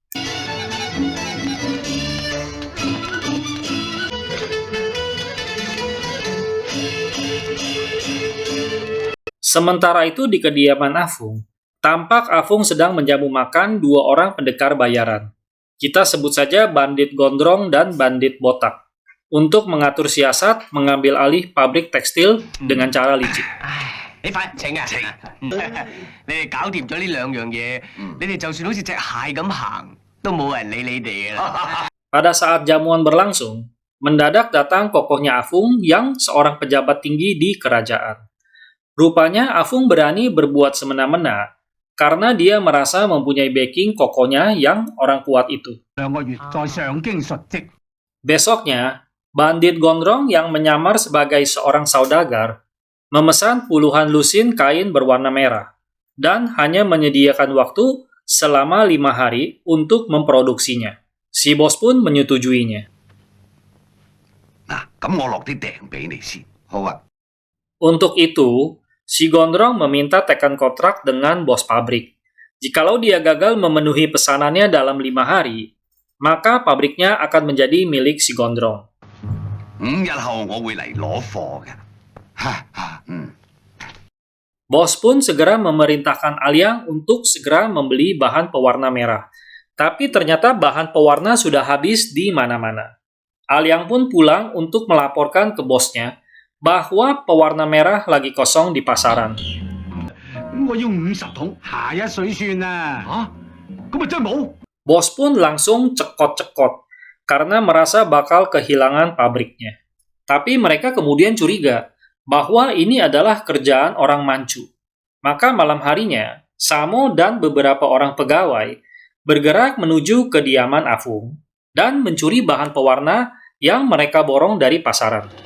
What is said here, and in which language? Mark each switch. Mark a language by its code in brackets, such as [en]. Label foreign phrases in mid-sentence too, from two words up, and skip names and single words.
[id] Sementara itu di kediaman Afung, tampak Afung sedang menjamu makan dua orang pendekar bayaran. Kita sebut saja bandit gondrong dan bandit botak, untuk mengatur siasat mengambil alih pabrik tekstil dengan cara licik. [yue] 你快請啊！請，你哋搞掂咗呢兩樣嘢，你哋就算好似隻蟹咁行，都冇人理你哋噶啦。 [id] Pada saat jamuan berlangsung, mendadak datang kokohnya Afung yang seorang pejabat tinggi di kerajaan. Rupanya Afung berani berbuat semena-mena karena dia merasa mempunyai backing kokohnya yang orang kuat itu. [yue] 2 個月再上京述職。 [id] Besoknya, bandit gondrong yang menyamar sebagai seorang saudagar memesan puluhan lusin kain berwarna merah dan hanya menyediakan waktu selama 5 hari untuk memproduksinya. Si bos pun menyetujuinya. [yue] 嗱，咁我落啲訂俾你先。好啊。 [id] Untuk itu, si gondrong meminta tekan kontrak dengan bos pabrik. Jikalau dia gagal memenuhi pesanannya dalam 5 hari, maka pabriknya akan menjadi milik si gondrong. [yue] 5 日後我會嚟攞貨嘅。 [id] Bos pun segera memerintahkan Aliang untuk segera membeli bahan pewarna merah. Tapi ternyata bahan pewarna sudah habis di mana-mana. Aliang pun pulang untuk melaporkan ke bosnya bahwa pewarna merah lagi kosong di pasaran. [yue] 我要50桶，下一水算啦。嚇，咁咪真係冇。 [id] Bos pun langsung cekot-cekot karena merasa bakal kehilangan pabriknya. Tapi mereka kemudian curiga bahwa ini adalah kerjaan orang Manchu. Maka malam harinya, Samo dan beberapa orang pegawai bergerak menuju kediaman Afung dan mencuri bahan pewarna yang mereka borong dari pasaran.